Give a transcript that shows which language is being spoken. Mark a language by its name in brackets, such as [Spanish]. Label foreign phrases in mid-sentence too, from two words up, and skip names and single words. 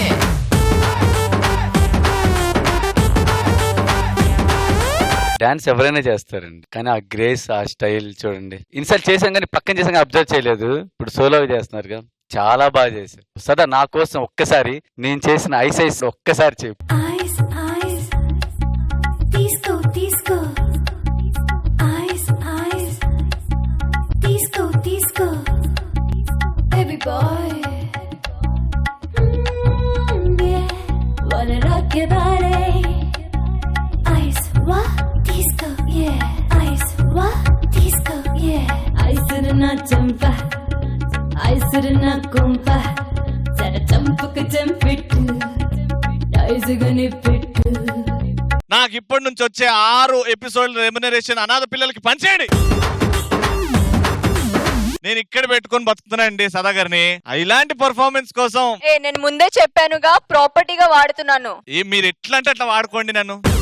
[Telugu] డాన్స్ ఎవరైనా చేస్తారండి, కానీ ఆ గ్రేస్ ఆ స్టైల్ చూడండి. ఇన్సల్ట్ చేసాం కానీ పక్కన చేసాం కానీ అబ్జర్వ్ చేయలేదు. ఇప్పుడు సోలోగా చేస్తున్నారుగా, చాలా బాగా చేశారు. సదా నా కోసం ఒక్కసారి నేను చేసిన [English] eyes eyes [Telugu] ఒక్కసారి చెప్పు. [English] Eyes, eyes, disco, disco. Eyes, eyes, disco, disco. Baby boy, yeah, wanna rock your body. Eyes, what? Disco, yeah. Eyes, what? Disco, yeah. Eyes na champa, eyes na kumpa. Zara champuk champittu, eyes gani pittu. [Telugu] నాకు ఇప్పటి నుంచి వచ్చే 6 [English] episodes remuneration [Telugu] అనాథ పిల్లలకి పంచేయండి. నేను ఇక్కడ పెట్టుకొని బతుకుతున్నానండి సదా గారిని. ఇలాంటి పర్ఫార్మెన్స్ కోసం నేను ముందే చెప్పానుగా, ప్రాపర్టీగా వాడుతున్నాను. మీరు ఎట్లా అంటే అట్లా వాడుకోండి నన్ను.